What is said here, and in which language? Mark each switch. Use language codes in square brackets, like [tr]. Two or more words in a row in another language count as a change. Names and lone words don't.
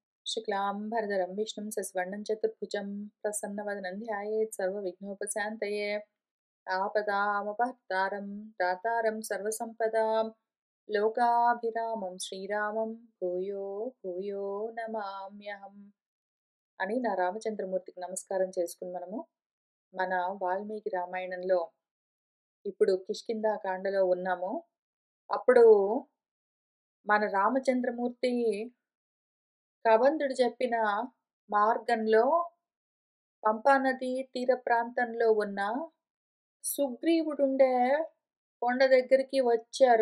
[sa] शुक्लाम्बरधरं विष्णुं शशिवर्णं चतुर्भुजं प्रसन्नवदनं ध्यायेत् सर्वविघ्नोपशान्तये आपदामपहर्तारं दातारं सर्वसम्पदां लोकाभिरामं श्रीरामं భూయో భూయో నమామ్యహం [te] అని నా రామచంద్రమూర్తికి నమస్కారం చేసుకుని మన వాల్మీకి రామాయణంలో ఇప్పుడు కిష్కింధాకాండలో ఉన్నాము. అప్పుడు మన రామచంద్రమూర్తి కబంధుడు చెప్పిన మార్గంలో పంపానది తీర ప్రాంతంలో ఉన్న సుగ్రీవుడుండే కొండ దగ్గరికి వచ్చారు.